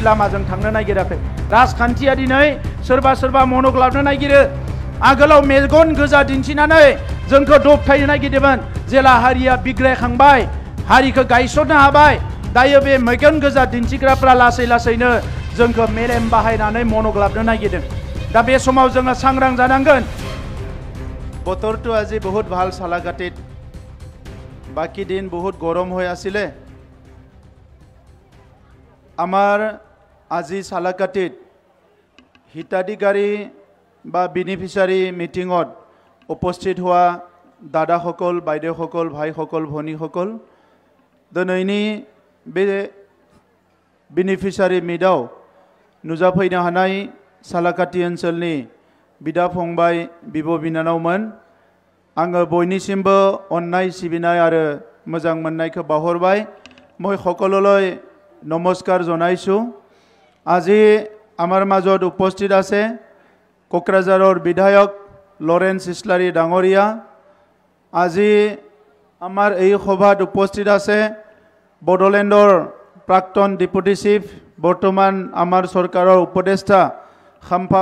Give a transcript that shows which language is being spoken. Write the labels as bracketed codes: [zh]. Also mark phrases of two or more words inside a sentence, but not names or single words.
[brx] लामाजों थांनो नागिराखै राजखान्थिया दिनै सोरबा मन'ग्लाबनो नागिरो आगोलाव मेगन गोजा दिन्थिनानै जोंखौ दबथायनो नागिरदोंमोन जेला हारिया बिग्रायखांबाय हारिखौ गायसननो हाबाय दायो बे मेगन गोजा दिन्थिग्राफ्रा लासै लासैनो जोंखौ मेलेम बाहायनानै मन'ग्लाबनो नागिरदों दा बे समाव जोङो सांग्रां जानांगोन [as] বতৰটো আজি বহুত ভাল সালাকাটিত বাকি দিন বহুত গৰম হৈ আছিলে আমাৰ আজি সালাকাটিত হিতাধিকাৰী বা বেনিফিচিয়াৰী মিটিঙত উপস্থিত হোৱা দাদাসকল বাইদেউসকল ভাইসকল ভনীসকল [brx] দিনैनि बे बेनिफिशियारि मिटआव नुजाफैनो हानाय सालाकाटि ओनसोलनि बिदा फंबाय बिब' बिनानावमोन आङो बयनिसिमबो अननाय सिबिनाय आरो मोजां मोननायखौ बावहरबाय [as] মই সকলোলৈ নমস্কাৰ জনাইছোঁ আজি আমাৰ মাজত উপস্থিত আছে কোকৰাঝাৰৰ বিধায়ক লৰেন্স ইছলাৰী ডাঙৰীয়া আজি আমাৰ এই সভাত উপস্থিত আছে বড়োলেণ্ডৰ প্ৰাক্তন ডেপুটি চিফ বৰ্তমান আমাৰ চৰকাৰৰ উপদেষ্টা খাম্পা